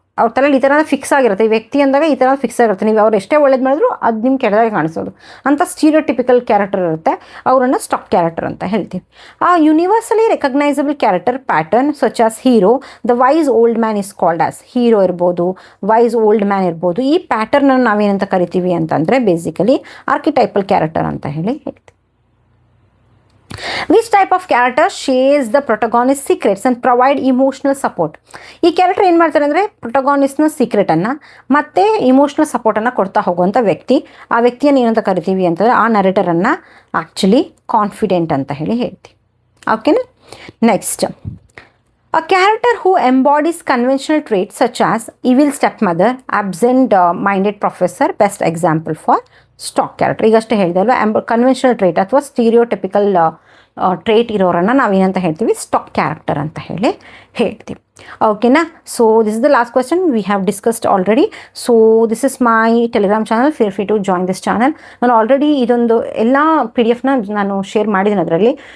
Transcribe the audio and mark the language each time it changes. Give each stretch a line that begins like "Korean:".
Kannada: ಅವ್ರ ತಲೆಯಲ್ಲಿ ಈ ಥರ ಫಿಕ್ಸ್ ಆಗಿರುತ್ತೆ, ಈ ವ್ಯಕ್ತಿ ಅಂದಾಗ ಈ ಥರ ಫಿಕ್ಸ್ ಆಗಿರುತ್ತೆ, ನೀವು ಅವ್ರು ಎಷ್ಟೇ ಒಳ್ಳೇದು ಮಾಡಿದ್ರು ಅದು ನಿಮ್ಗೆ ಕೆಟ್ಟದಾಗಿ ಕಾಣಿಸೋದು ಅಂಥ ಸ್ಟೀರಿಯೋಟಿಪಿಕಲ್ ಕ್ಯಾರೆಕ್ಟರ್ ಇರುತ್ತೆ, ಅವರನ್ನು ಸ್ಟಾಕ್ ಕ್ಯಾರೆಕ್ಟರ್ ಅಂತ ಹೇಳ್ತೀವಿ.
English: a universally recognisable character pattern such as hero, the wise old man is called as, hero ಇರ್ಬೋದು, wise old man ಇರ್ಬೋದು,
Kannada: ಈ ಪ್ಯಾಟರ್ನನ್ನು ನಾವೇನಂತ ಕರಿತೀವಿ ಅಂತಂದರೆ ಬೇಸಿಕಲಿ ಆರ್ಕಿಟೈಪಲ್ ಕ್ಯಾರೆಕ್ಟರ್ ಅಂತ ಹೇಳ್ತೀವಿ.
English: Which type of character shares the protagonist secrets and provide emotional support?
Kannada: ಈ character ಏನು ಮಾಡ್ತಾರೆ ಅಂದರೆ ಪ್ರೊಟಗಾನಿಸ್ಟ್ನ ಸೀಕ್ರೆಟನ್ನು ಮತ್ತು ಇಮೋಷ್ನಲ್ ಸಪೋರ್ಟನ್ನು ಕೊಡ್ತಾ ಹೋಗುವಂಥ ವ್ಯಕ್ತಿ. ಆ ವ್ಯಕ್ತಿಯನ್ನು ಏನಂತ ಕರಿತೀವಿ ಅಂತಂದರೆ ಆ ನರೇಟರನ್ನು ಆ್ಯಕ್ಚುಲಿ ಕಾನ್ಫಿಡೆಂಟ್ ಅಂತ ಹೇಳ್ತೀವಿ. ಓಕೆನಾ.
English: Next, a character who embodies conventional traits such as evil stepmother, absent-minded professor, best example for stock character.
Kannada: ಈಗಷ್ಟೇ ಹೇಳಿದೆ ಅಲ್ವಾ, ಕನ್ವೆನ್ಷನಲ್ ಟ್ರೇಟ್ ಅಥವಾ ಸ್ಟೀರಿಯೋಟಿಪಿಕಲ್ ಟ್ರೇಟ್ ಇರೋರನ್ನು ನಾವೇನಂತ ಹೇಳ್ತೀವಿ, ಸ್ಟಾಕ್ ಕ್ಯಾರೆಕ್ಟರ್ ಅಂತ ಹೇಳ್ತೀವಿ. ಓಕೆನಾ.
English: So this is the last question we have discussed already. So this is my Telegram channel, feel free to join this channel.
Kannada: ನಾನು ಆಲ್ರೆಡಿ ಇದೊಂದು ಎಲ್ಲ PDF ನಾನು ಶೇರ್ ಮಾಡಿದ್ದೀನಿ ಅದರಲ್ಲಿ.